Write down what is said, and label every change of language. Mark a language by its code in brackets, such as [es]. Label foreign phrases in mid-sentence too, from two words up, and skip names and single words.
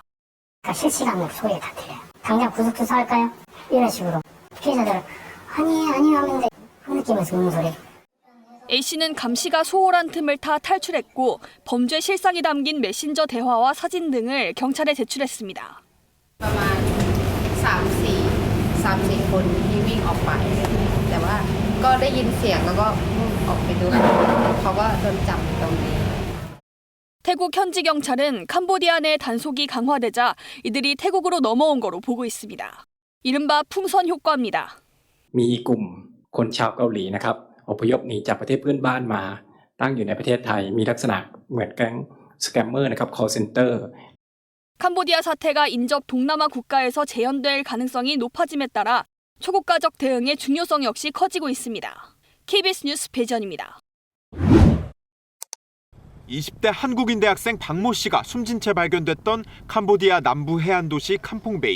[ko] 실시간으로 소리가 다 들려요. 당장 구속수사할까요? 이런 식으로 피해자들은 아니 하면 돼. 그 느낌에서 웃는 소리. A씨는 감시가 소홀한 틈을 타 탈출했고 범죄 실상이 담긴 메신저 대화와 사진 등을 경찰에 제출했습니다. [th] ประมาณ 3-4 คนที่วิ่งออกไปแต่ว่าก็ได้ยินเสียงแล้วก็ออกไปดูเขาก็โดนจับตรงนี้ [ko] 태국 현지 경찰은 캄보디아 내 단속이 강화되자 이들이 태국으로 넘어온 거로 보고 있습니다. 이른바 풍선 효과입니다. [th] มีกลุ่มคนชาวเกาหลีนะครับอพยพหนีจากประเทศเพื่อนบ้านมาตั้งอยู่ในประเทศไทยมีลักษณะเหมือนแก๊งสแกมเมอร์นะครับ [en] call center. [ko] 캄보디아 사태가 인접 동남아 국가에서 재현될 가능성이 높아짐에 따라 초국가적 대응의 중요성 역시 커지고 있습니다. KBS 뉴스 배지연입니다. 20대 한국인 대학생 박모 씨가 숨진 채 발견됐던 캄보디아 남부 해안 도시 캄퐁베이.